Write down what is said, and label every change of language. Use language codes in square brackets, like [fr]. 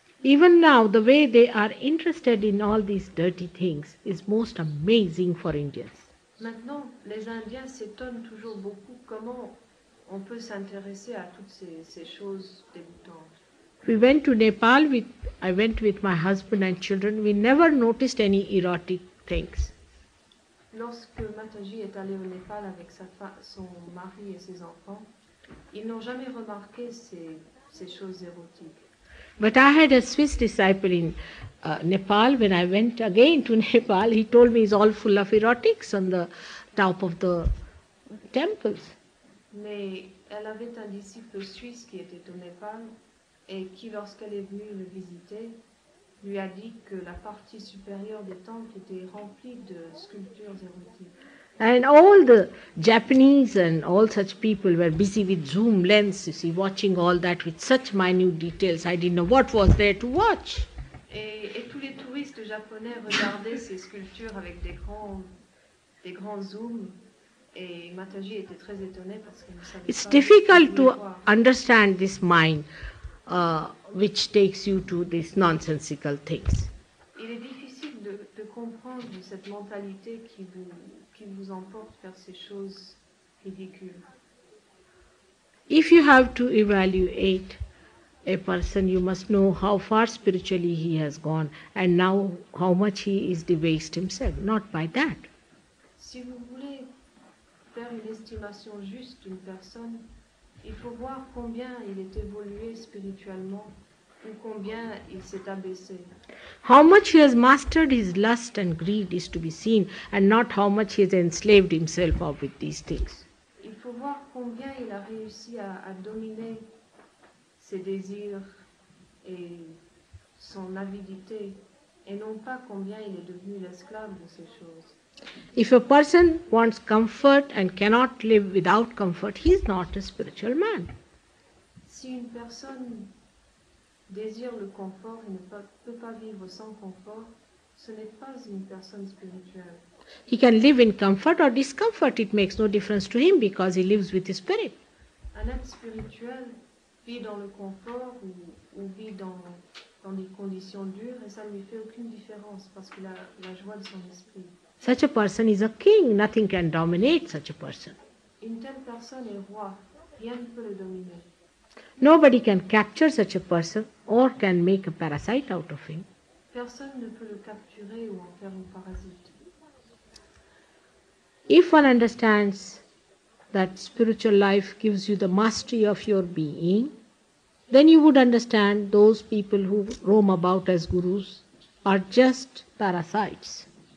[en] Even now, the way they are interested in all these dirty things is most amazing for Indians. [fr] Maintenant, les Indiens s'étonnent toujours beaucoup comment on peut s'intéresser à toutes ces choses dégoûtantes. [en] We went to Nepal I went with my husband and children. We never noticed any erotic things. [fr] Lorsque Mataji est allé au Népal avec son mari et ses enfants, ils n'ont jamais remarqué ces choses érotiques. [en] But I had a Swiss disciple in Nepal. When I went again to Nepal, he told me it's all full of erotics on the top of the temples. [fr] Mais elle avait un disciple suisse qui était au Népal et qui, lorsqu'elle est venue le visiter, lui a dit que la partie supérieure des temples était remplie de sculptures érotiques. [en] And all the Japanese and all such people were busy with zoom lens, you see, watching all that with such minute details. I didn't know what was there to watch. [fr] Et tous les touristes japonais regardaient ces sculptures avec des grands zooms. Et Mataji était très étonnée parce qu'elle ne savait [en] It's [fr] pas [en] difficult [fr] ce qu'elle voulait [en] to [fr] voir. [en] understand this mind which takes you to these nonsensical things. [fr] Il est difficile de comprendre cette mentalité qui vous emporte vers ces choses ridicules. [en] If you have to evaluate a person, you must know how far spiritually he has gone and now how much he is debased himself, not by that. [fr] Si vous voulez faire une estimation juste d'une personne, il faut voir combien il est évolué spirituellement ou combien il s'est abaissé. [en] How much he has mastered his lust and greed is to be seen, and not how much he has enslaved himself up with these things. [fr] Il faut voir combien il a réussi à dominer ses désirs et son avidité, et non pas combien il est devenu l'esclave de ces choses. [en] If a person wants comfort and cannot live without comfort, he is not a spiritual man. [fr] Si une personne désire le confort et ne peut pas vivre sans confort, ce n'est pas une personne spirituelle. [en] He can live in comfort or discomfort. It makes no difference to him because he lives with his spirit. [fr] Un être spirituel vit dans le confort ou vit dans des conditions dures et ça ne lui fait aucune différence parce qu'il a la joie de son esprit. [en] Such a person is a king. Nothing can dominate such a person. [fr] Une telle personne est roi, rien ne peut le dominer. [en] Nobody can capture such a person or can make a parasite out of him. [fr] Personne ne peut le capturer ou en faire un parasite. [en] If one understands that spiritual life gives you the mastery of your being, then you would understand those people who roam about as gurus are just parasites.